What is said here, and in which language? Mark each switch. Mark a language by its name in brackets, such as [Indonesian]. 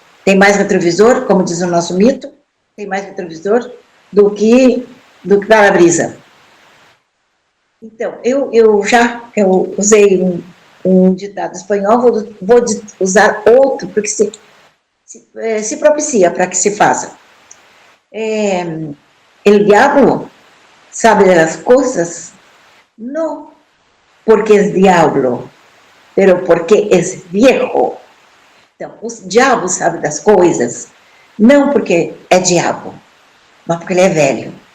[Portuguese] Tem mais retrovisor, como diz o nosso mito, tem mais retrovisor do que para-brisa. Então, eu usei um ditado espanhol, vou usar outro, porque se propicia para que se faça. [Spanish] El diablo sabe de las cosas, no porque es diablo, pero porque es viejo. [Portuguese] Então, o diabo sabe das coisas, não porque é diabo, mas porque ele é velho.